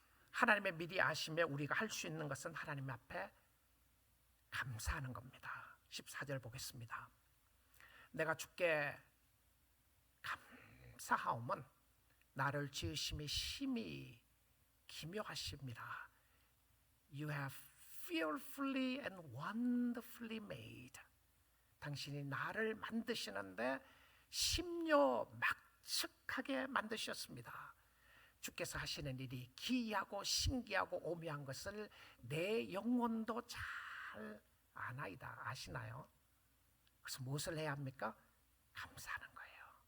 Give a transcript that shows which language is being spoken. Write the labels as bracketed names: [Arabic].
[Korean] 하나님의 미리 아심에 우리가 할 수 있는 것은 하나님 앞에 감사하는 겁니다. 14절 보겠습니다. 내가 주께 감사하오면 나를 지으심이 심히 기묘하십니다. [English] You have fearfully and wonderfully made. [Korean] 당신이 나를 만드시는데 심려 막측하게 만드셨습니다. 주께서 하시는 일이 기이하고 신기하고 오묘한 것을 내 영혼도 잘 아나이다. 아시나요? 그래서 무엇을 해야 합니까? 감사하는 거예요.